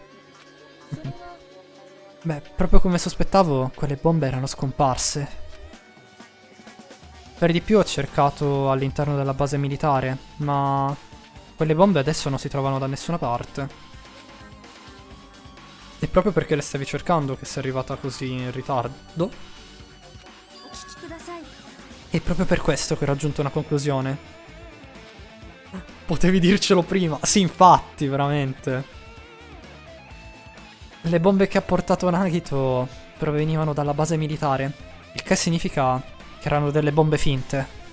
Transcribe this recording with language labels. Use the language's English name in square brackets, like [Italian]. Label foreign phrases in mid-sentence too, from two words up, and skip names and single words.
[Italian] Beh, proprio come sospettavo, quelle bombe erano scomparse. Per di più ho cercato all'interno della base militare, ma quelle bombe adesso non si trovano da nessuna parte. E proprio perché le stavi cercando che sei arrivata così in ritardo. [Japanese] お聞きください [Italian] E proprio per questo che ho raggiunto una conclusione. Potevi dircelo prima. Sì, infatti, veramente. Le bombe che ha portato Nagito provenivano dalla base militare, il che significa che erano delle bombe finte.